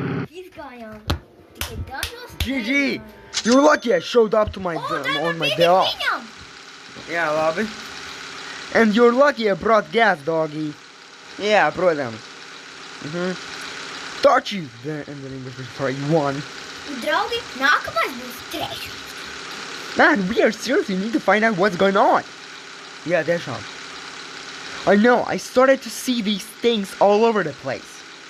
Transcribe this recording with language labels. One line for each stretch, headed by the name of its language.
Latvian: Izgājām. Tikai dažos GG! mēģinājām.
English: You're lucky I showed up to my on my day off.
Latvian: Viņam! Jā, labi.
English: And you're lucky I brought gas, doggy. Yeah, protams. Thought you and then English was probably one.
Latvian: Un, draugi, nākamais būs trešais.
English: Man, we are seriously need to find out what's going on. Yeah, that's all. I know, I started to see these things all over the place.